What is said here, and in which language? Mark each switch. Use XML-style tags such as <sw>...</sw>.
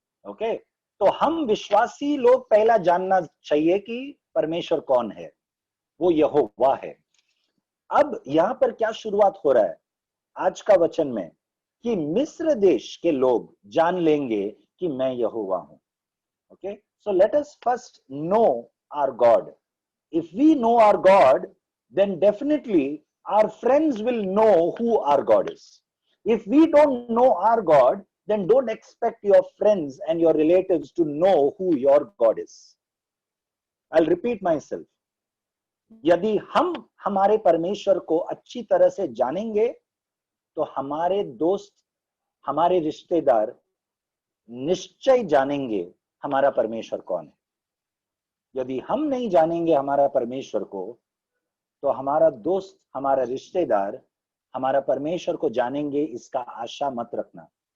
<hi>Okay, तो हम विश्वासी लोग पहला जानना चाहिए कि परमेश्वर कौन है, वो यहोवा है। अब यहां पर क्या शुरुआत हो रहा है आज का वचन में, कि मिस्र देश के लोग जान लेंगे कि मैं यहोवा हूं।</hi> <en>Okay, so let us first know our God. If we know our God, then definitely our friends will know who our God is. If we don't know our God, then don't expect your friends and your relatives to know who your God is. I'll repeat myself.</en> <hi>यदि हम हमारे परमेश्वर को अच्छी तरह से जानेंगे तो हमारे दोस्त, हमारे रिश्तेदार निश्चय जानेंगे हमारा परमेश्वर कौन है। यदि हम नहीं जानेंगे हमारा परमेश्वर को, तो हमारा दोस्त, हमारा रिश्तेदार हमारा परमेश्वर को जानेंगे, इसका आशा मत रखना।</hi>